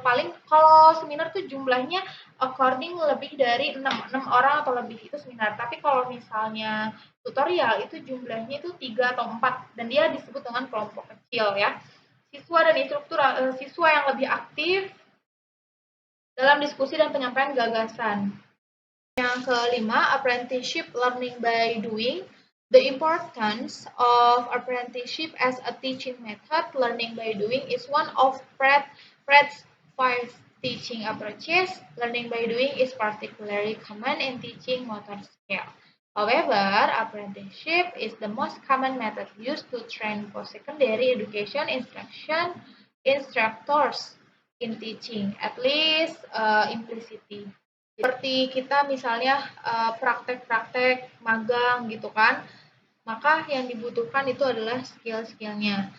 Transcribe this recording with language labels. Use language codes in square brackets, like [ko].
[id] Paling kalau seminar tuh jumlahnya according lebih dari 6 orang atau lebih itu seminar. Tapi kalau misalnya tutorial itu jumlahnya itu 3 atau 4 dan dia disebut dengan kelompok kecil, ya. Siswa dan instruktur siswa yang lebih aktif dalam diskusi dan penyampaian gagasan. Yang kelima, [en] apprenticeship learning by doing. The importance of apprenticeship as a teaching method, learning by doing, is one of Pratt's 5 teaching approaches. Learning by doing is particularly common in teaching motor skill. However, apprenticeship is the most common method used to train post-secondary education instructors in teaching, at least implicitly. [id] Seperti kita misalnya praktek-praktek magang gitu kan, maka yang dibutuhkan itu adalah skill-skillnya.